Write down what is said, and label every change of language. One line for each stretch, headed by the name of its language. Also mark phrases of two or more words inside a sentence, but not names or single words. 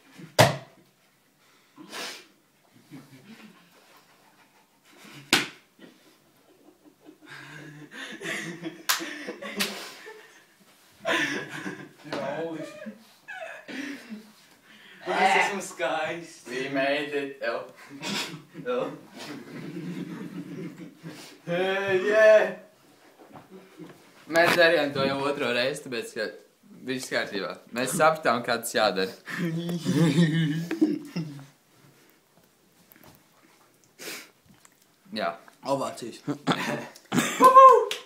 Latvian: Jauliši. Es esmu skaists.
English: We made it. El. El. Yeah.
Latvian: Mēs darījām to jau otro reizi, tāpēc, ka viss kārtībā. Mēs sapratām, kā tas jādara. Jā. Ovācijas.